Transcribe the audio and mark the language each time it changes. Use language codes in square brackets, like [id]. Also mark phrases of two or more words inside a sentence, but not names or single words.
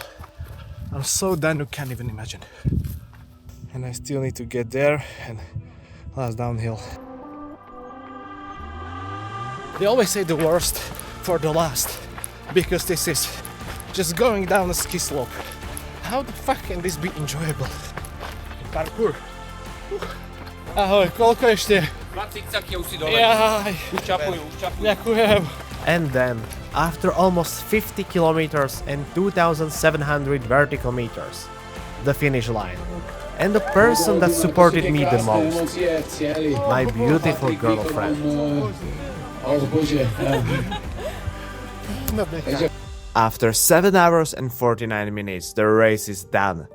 [en] I'm so done you can't even imagine. And I still need to get there and last downhill. They always say the worst for the last, because this is just going down a ski slope. How the fuck can this be enjoyable? [sk] Parkour. Ahoj, koľko ešte? 20 cm už si dole. Jaj, Už čapujú. ďakujem. [en] And then, after almost 50 kilometers and 2,700 vertical meters, the finish line. And the person that supported me the most, my beautiful girlfriend. After 7 hours and 49 minutes, the race is done.